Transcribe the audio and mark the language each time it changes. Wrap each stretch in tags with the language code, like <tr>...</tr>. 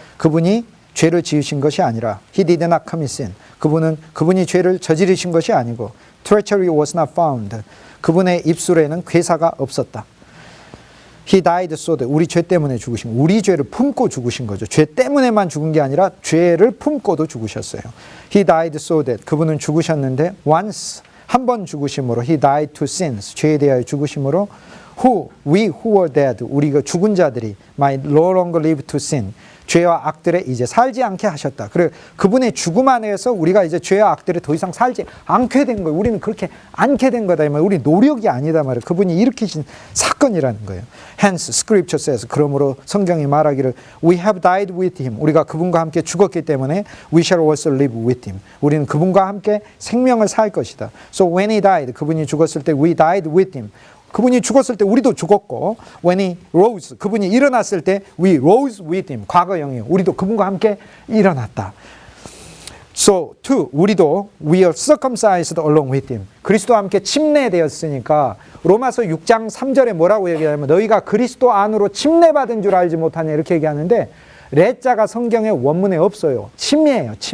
<ko>그분이 죄를 지으신 것이 아니라</ko> <en>he did not commit sin.</en> <ko>그분이 죄를 저지르신 것이 아니고</ko> <en>treachery was not found.</en> <ko>그분의 입술에는 괴사가 없었다.</ko> <en>He died so that</en> <ko>우리 죄 때문에 죽으신 우리 죄를 품고 죽으신 거죠. 죄 때문에만 죽은 게 아니라 죄를 품고도 죽으셨어요.</ko> <en>He died so that</en> <ko>그분은 죽으셨는데</ko> <en>once</en> <ko>한 번 죽으심으로</ko> <en>he died to sins</en> <ko>죄에 대하여 죽으심으로</ko> <en>we who were dead</en> <ko>우리가 죽은 자들이</ko> <en>might no longer live to sin</en> <ko>죄와 악들에 이제 살지 않게 하셨다. 그래 그분의 죽음 안에서 우리가 이제 죄와 악들에 더 이상 살지 않게 된 거예요. 우리는 그렇게 않게 된 거다. 우리 노력이 아니다 말이에요. 그분이 일으키신 사건이라는 거예요.</ko> <en>Hence, Scripture says</en> <ko>그러므로 성경이 말하기를</ko> <en>We have died with him.</en> <ko>우리가 그분과 함께 죽었기 때문에</ko> <en>We shall also live with him.</en> <ko>우리는 그분과 함께 생명을 살 것이다.</ko> <en>So when he died,</en> <ko>그분이 죽었을 때</ko> <en>We died with him.</en> <ko>그분이 죽었을 때 우리도 죽었고</ko> <en>when he rose</en> <ko>그분이 일어났을 때</ko> <en>we rose with him</en> <ko>과거형이에요. 우리도 그분과 함께 일어났다.</ko> <en>So too</en> <ko>우리도</ko> <en>we are circumcised along with him</en> <ko>그리스도와 함께 침례되었으니까 로마서 6장 3절에 뭐라고 얘기하냐면 너희가 그리스도 안으로 침례받은 줄 알지 못하냐 이렇게 얘기하는데 레자가 성경의 원문에 없어요. 침이에요.</ko>